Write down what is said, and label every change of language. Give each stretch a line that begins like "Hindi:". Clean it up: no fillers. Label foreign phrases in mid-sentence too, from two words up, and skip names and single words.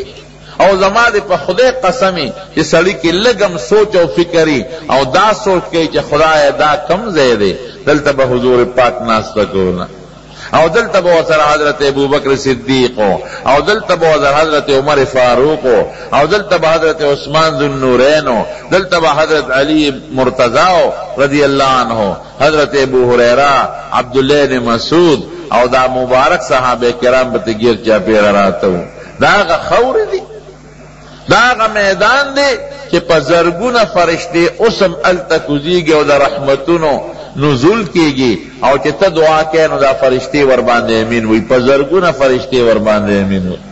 Pashto: او زما دې په خدای قسمي چې سړی کې لږم سوچ او فکري او دا سوچ کوي چې خدای دا کم ځای دی، دلته به حضور پاک ناسته کوله، او دلته به ورسره حضرت ابوبکر صدیق، او دلته به ورسره حضرت عمر فاروق، او دلته به حضرت عثمان ذو النورین، دلته به حضرت علی مرتضی
Arabic: رضی اللہ عنہ،
Pashto: حضرت ابو هریره، عبداللہ بن مسعود، او دا مبارک صحابه کرام به تګیر چا پیر راتو. دا هغه خور دی، دا هغه میدان دی چې په زرګونه فرشتې اوسم هلته کوزیږي او د رحمتونو نزول کیږي، او چې ته دعا کوې نو دا فرشتې ورباندې امین وي، په زرګونه فرشتې ورباندې امین وي.